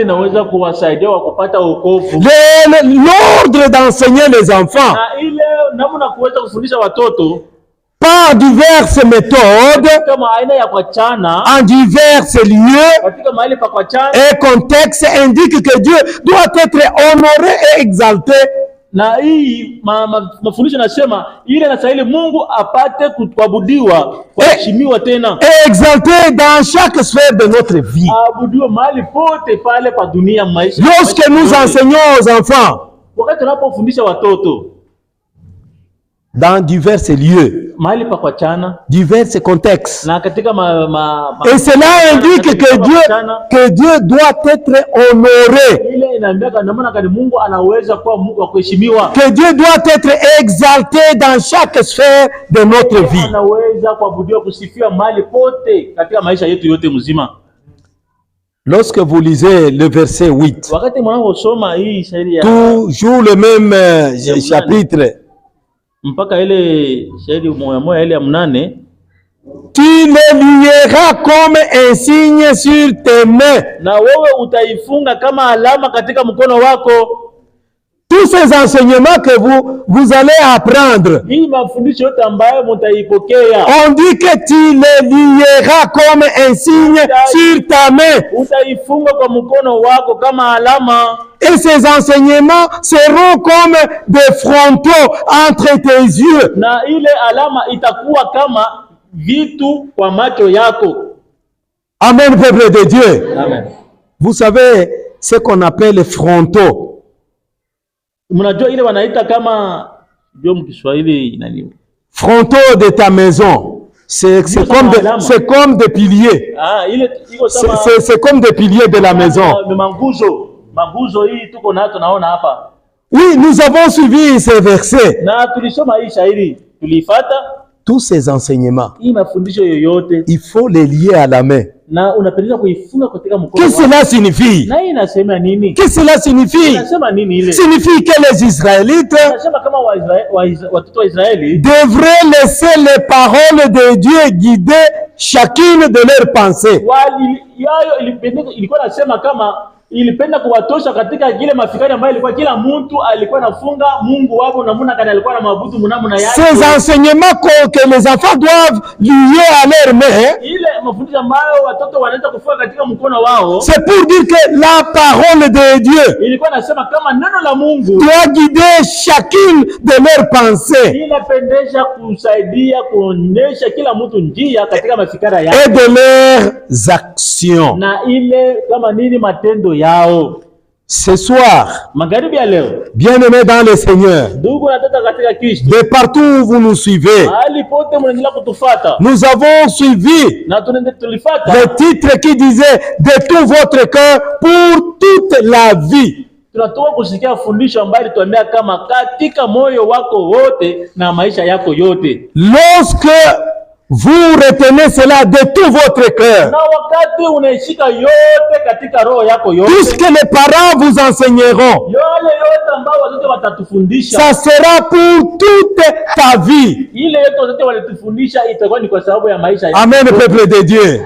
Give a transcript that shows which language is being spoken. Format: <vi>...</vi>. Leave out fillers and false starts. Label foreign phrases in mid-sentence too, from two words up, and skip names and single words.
<fr>L'ordre d'enseigner les enfants par diverses méthodes, en divers lieux et contextes indique que Dieu doit être honoré et exalté.</fr> <sw>Na hii mafundisho nasema ile anastahili Mungu apate kuabudiwa, kuheshimiwa tena.</sw> <fr>Exalté dans chaque sphère de notre vie.</fr> <sw>Abudiwa mahali pote pale pa dunia maisha.</sw> <fr>Lorsque nous enseignons aux enfants,</fr> <sw>wakati tunapofundisha watoto</sw> <fr>dans divers lieux,</fr> <sw>mahali pa kuachana,</sw> <fr>divers contextes,</fr> <sw>na katika</sw> <fr>et cela indique que Dieu doit être honoré,</fr> <sw>ile inaambia namna gani Mungu anaweza kuwa Mungu wa kuheshimiwa,</sw> <fr>que Dieu doit être exalté dans chaque sphère de notre vie.</fr> <sw>Anaweza kuabudiwa, kusifiwa mahali pote katika maisha yetu yote mzima.</sw> <fr>Lorsque vous lisez le verset 8,</fr> <sw>wakati mnaposoma hii shairi ya</sw> <fr>toujours le même chapitre,</fr> <sw>mpaka ile shairi moja ile ya 8,</sw> <fr>tu le lieras comme un signe sur tes mains,</fr> <sw>na wewe utaifunga kama alama katika mkono wako.</sw> <fr>Tous ces enseignements que vous allez apprendre,</fr> <sw>hii mafundisho yote ambayo mtaipokea,</sw> <fr>on dit que tu le lieras comme un signe sur ta main,</fr> <sw>utaifunga kwa mkono wako kama alama.</sw> <fr>Et ces enseignements seront comme des frontaux entre tes yeux.</fr> <sw>Na ile alama itakuwa kama vitu kwa macho yako.</sw> <fr>Amen, peuple de Dieu. Amen. Vous savez ce qu'on appelle les frontaux.</fr> <sw>Mnajua ile wanaita kama ndio mkiswahili nani?</sw> <fr>Frontaux de ta maison. C'est comme des piliers.</fr> <sw>Ah, ile iko kama</sw> <fr>c'est comme des piliers de la maison.</fr> <sw>Maguzo hii tuko nayo tunaona hapa.</sw> <fr>Oui, nous avons suivi ces versets.</fr> <sw>Na tulisoma hii shairi, tulifuata</sw> <fr>tous ces enseignements.</fr> <sw>Hii mafundisho yoyote,</sw> <fr>il faut les lier à la main.</fr> <sw>Na unapeleka kuifunga katika mkono.</sw> <fr>Qu'est-ce que cela signifie?</fr> <sw>Na inasema nini?</sw> <fr>Qu'est-ce que cela signifie?</fr> <sw>Inasema nini ile?</sw> <fr>Signifie que les Israélites</fr> <sw>inasema kama watoto wa Israeli</sw> <fr>devraient laisser les paroles de Dieu guider chacune de leurs pensées.</fr> <sw>Ilikuwa nasema kama ilipenda kuwatosha katika ile mafikari ambayo ilikuwa kila mtu alikuwa anafunga Mungu wao na namna gani alikuwa anaabudu mnamna yake.</sw> <fr>Ces enseignements que les enfants doivent lier à leurs mains,</fr> <sw>ile mafundisho ambayo watoto wanaweza kufunga katika mkono wao,</sw> <fr>c'est pour dire que la parole de Dieu</fr> <sw>ilikuwa nasema kama neno la Mungu</sw> <fr>doit guider chacune de leurs pensées,</fr> <sw>inapendesha kusaidia kuonyesha kila mtu njia katika mafikara yake</sw> <fr>et de leurs actions.</fr> <sw>Na ile kama nini matendo yao.</sw> <fr>Ce soir, bien-aimés dans le Seigneur, de partout où vous nous suivez, nous avons suivi le titre qui disait de tout votre cœur pour toute la vie.</fr> <sw>Tunatoka kusikia fundisho ambalo lituambia kama katika moyo wako wote na maisha yako yote.</sw> <fr>Lorsque vous retenez cela de tout votre cœur, tout ce que les parents vous enseigneront, ça sera pour toute ta vie. Amen, peuple de Dieu.</fr>